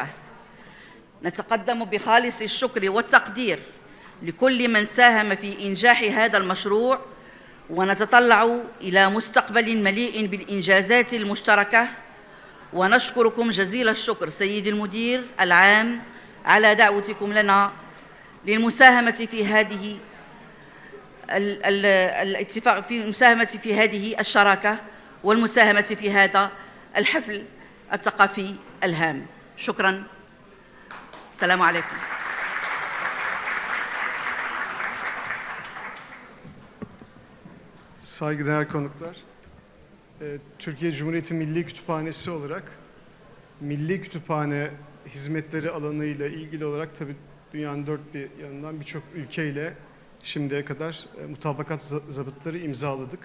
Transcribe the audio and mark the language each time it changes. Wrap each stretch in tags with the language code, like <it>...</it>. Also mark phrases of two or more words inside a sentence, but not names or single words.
<ar>نتقدم بخالص الشكر والتقدير لكل من ساهم في إنجاح هذا المشروع ونتطلع إلى مستقبل مليء بالإنجازات المشتركة ونشكركم جزيل الشكر سيد المدير العام على دعوتكم لنا للمساهمة في هذه الاتفاق في المساهمة في هذه الشراكة والمساهمة في هذا الحفل الثقافي الهام. شكراً. سلام عليكم.</ar> <tr>Saygıdeğer konuklar, Türkiye Cumhuriyeti Milli Kütüphanesi olarak Milli Kütüphane hizmetleri alanıyla ilgili olarak tabii dünyanın dört bir yanından birçok ülkeyle şimdiye kadar mutabakat zabıtları imzaladık.</tr>